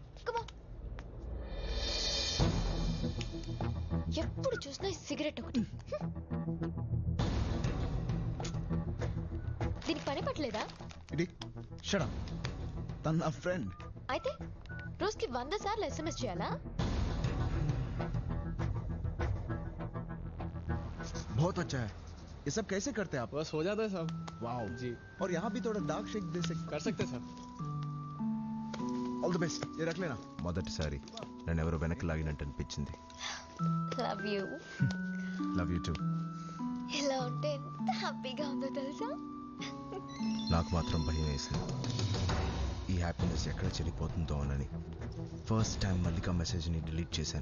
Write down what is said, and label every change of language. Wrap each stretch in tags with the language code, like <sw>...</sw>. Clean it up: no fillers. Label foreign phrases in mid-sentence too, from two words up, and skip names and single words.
<te>ఎప్పుడు చూసినా సిగరెట్ ఒకటి. దీనికి పని పట్టలేదా? ఇది</te> <en>shut up.</en> <te>తన నా ఫ్రెండ్. అయితే రోజుకి 100 సార్లు SMS చేయాలా?</te> <hi>बहुत अच्छा है. ये सब कैसे करते हैं आप? बस हो जाता है साहब. वाओ जी. और यहाँ भी थोड़ा</hi> <en>dark shake</en> <hi>दे सकते. कर सकते सर.</hi> <en>all the best.</en> <hi>ये रख लेना.</hi> <te>మొదటిసారి నన్ను ఎవరో వెనక్కి లాగినట్టు అనిపించింది.</te> <en>love you. love you too.</en> <te>ఇలా ఉంటే ఎంత హ్యాపీగా ఉందో తెలుసా? నాకు మాత్రం భయం వేసింది, ఈ హ్యాపీనెస్ ఎక్కడ చెడిపోతుందో అని.</te> <en>first time</en> <te>మల్లిక మెసేజ్ని డిలీట్ చేశాను.</te>